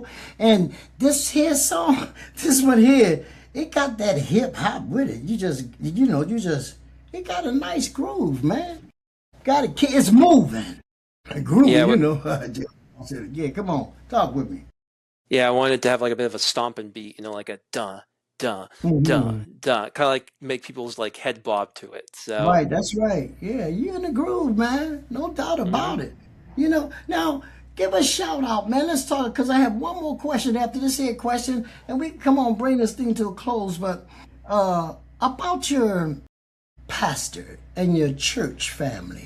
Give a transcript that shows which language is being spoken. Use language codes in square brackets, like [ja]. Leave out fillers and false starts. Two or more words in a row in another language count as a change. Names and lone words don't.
[en] And this here song, this one here, it got that hip hop with it. It got a nice groove, man. Got it. It's moving. A groove, Yeah, Yeah, come on. Talk with me. Yeah, I wanted to have like a bit of a stomping beat, like a duh, duh, duh, Mhm. duh, kind of like make people's like head bob to it. So, Right, that's right. Yeah, you in the groove, man. No doubt mhm. about it. Now give a shout out, man. Let's talk because I have one more question after this here question, and we can come on bring this thing to a close. But about your pastor and your church family.